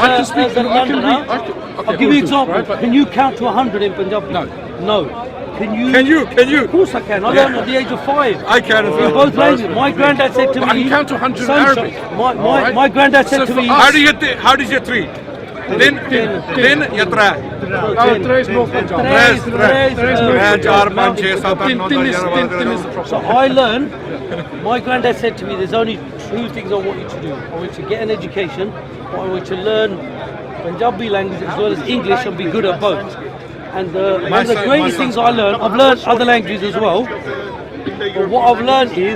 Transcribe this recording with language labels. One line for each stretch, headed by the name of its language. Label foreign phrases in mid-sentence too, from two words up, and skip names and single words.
English: I a can speak- as a I can Londoner, read- I can- okay, I'll give you an Urdu, example. right, but- Can you count to 100 in Punjabi? No. No. Can you? Can you? Of course I can. I learned at the age of 5. I can as In well. both languages. My granddad said to But I me. can count to 100 in "Son, Arabic." My Alright. my granddad said So to for me. us- How does your three? Din ya tra. Tres North Punjab. Tres, Tres,
Hindi: चार पाँच छः सात आठ नौ
English: Din
Hindi: दस
English: is
Hindi: ग्यारह
English: Din is
Hindi: बारह
English: proper. So I learned, my granddad said to me, there's only 2 things I want you to do. I want you to get an education, but I want you to learn Punjabi language as well as English and be good at both. And one of the greatest things I learned, I've learned other languages as well, but what I've learned is